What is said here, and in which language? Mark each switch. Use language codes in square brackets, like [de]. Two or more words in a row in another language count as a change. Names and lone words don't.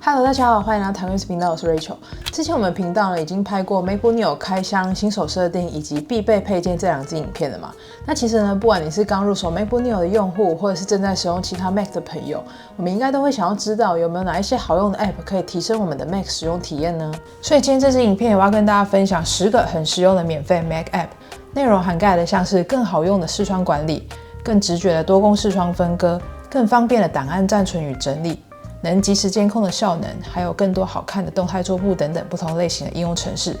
[zh] Hello， 大家好，歡迎來到談 Mac 頻道，我是 Rachel。之前我們頻道呢已經拍過 MacBook Neo 開箱、新手設定以及必備配件這2支影片了嘛。那其實呢，不管你是剛入手 MacBook Neo 的用戶，或者是正在使用其他 Mac 的朋友，我們應該都會想要知道有沒有哪一些好用的 App 可以提升我們的 Mac 使用體驗呢？所以今天這支影片我要跟大家分享10個很實用的免費 Mac App， 內容涵蓋的像是更好用的視窗管理、更直覺的多工視窗分割、更方便的檔案暫存與整理、能即時監控的效能，還有更多好看的動態桌布等等不同類型的應用程式。